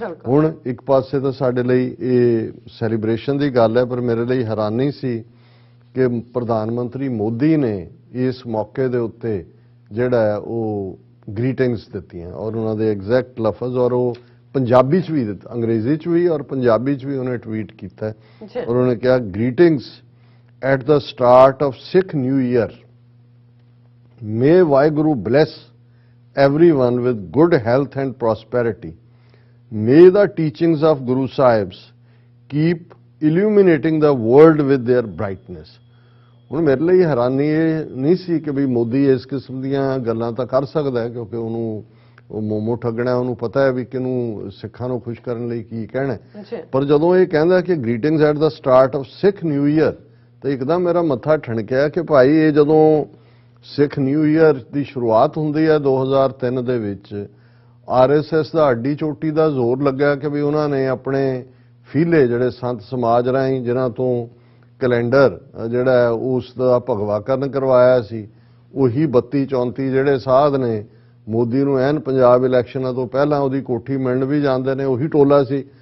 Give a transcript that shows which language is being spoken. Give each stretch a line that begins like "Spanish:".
Punjabi: ਹੁਣ ਇੱਕ ਪਾਸੇ ਤਾਂ ਸਾਡੇ ਲਈ ਇਹ ਸੈਲੀਬ੍ਰੇਸ਼ਨ ਦੀ ਗੱਲ ਹੈ, ਪਰ ਮੇਰੇ ਲਈ ਹੈਰਾਨੀ ਸੀ ਕਿ ਪ੍ਰਧਾਨ ਮੰਤਰੀ ਮੋਦੀ ਨੇ ਇਸ ਮੌਕੇ ਦੇ ਉੱਤੇ ਜਿਹੜਾ ਹੈ ਉਹ ਗ੍ਰੀਟਿੰਗਸ ਦਿੱਤੀਆਂ ਔਰ ਉਹਨਾਂ ਦੇ ਐਗਜ਼ੈਕਟ ਲਫ਼ਜ਼, ਔਰ ਉਹ ਪੰਜਾਬੀ 'ਚ ਵੀ ਦਿੱਤਾ, ਅੰਗਰੇਜ਼ੀ 'ਚ ਵੀ ਔਰ ਪੰਜਾਬੀ 'ਚ ਵੀ ਉਹਨੇ ਟਵੀਟ ਕੀਤਾ ਔਰ ਉਹਨੇ ਕਿਹਾ
English: Greetings at the start of Sikh new year, may Waheguru bless everyone with good health and prosperity. May the teachings of Guru Sahibs keep illuminating the world with their brightness.
Punjabi: ਹੁਣ ਮੇਰੇ ਲਈ ਹੈਰਾਨੀ ਇਹ ਨਹੀਂ ਸੀ ਕਿ ਵੀ ਮੋਦੀ ਇਸ ਕਿਸਮ ਦੀਆਂ ਗੱਲਾਂ ਤਾਂ ਕਰ ਸਕਦਾ ਹੈ, ਕਿਉਂਕਿ ਉਹਨੂੰ ਉਹ ਮੋਮੋ ਠੱਗਣਾ, ਉਹਨੂੰ ਪਤਾ ਹੈ ਵੀ ਕਿਹਨੂੰ ਸਿੱਖਾਂ ਨੂੰ ਖੁਸ਼ ਕਰਨ ਲਈ ਕੀ ਕਹਿਣਾ। ਪਰ ਜਦੋਂ ਇਹ ਕਹਿੰਦਾ ਕਿ
English: greetings at the start of Sikh new year,
Punjabi: ਤਾਂ ਇੱਕਦਮ ਮੇਰਾ ਮੱਥਾ ਠਣਕਿਆ ਕਿ ਭਾਈ ਇਹ ਜਦੋਂ ਸਿੱਖ ਨਿਊ ਈਅਰ ਦੀ ਸ਼ੁਰੂਆਤ ਹੁੰਦੀ ਹੈ 2003 ਦੇ ਵਿੱਚ, RSS ਦਾ ਹੱਡੀ ਚੋਟੀ ਦਾ ਜ਼ੋਰ ਲੱਗਾ ਕਿ ਵੀ ਉਹਨਾਂ ਨੇ ਆਪਣੇ ਫੀਲੇ ਜਿਹੜੇ ਸੰਤ ਸਮਾਜ ਰਾਹੀਂ ਜਿਨ੍ਹਾਂ ਤੋਂ ਕੈਲੰਡਰ ਜਿਹੜਾ ਉਸ ਦਾ ਭਗਵਾਕਰਨ ਕਰਵਾਇਆ ਸੀ, ਉਹੀ 32 34 ਜਿਹੜੇ ਸਾਧ ਨੇ ਮੋਦੀ ਨੂੰ ਐਨ ਪੰਜਾਬ ਇਲੈਕਸ਼ਨਾਂ ਤੋਂ ਪਹਿਲਾਂ ਉਹਦੀ ਕੋਠੀ ਮਿਲਣ ਵੀ ਜਾਂਦੇ ਨੇ, ਉਹੀ ਟੋਲਾ ਸੀ।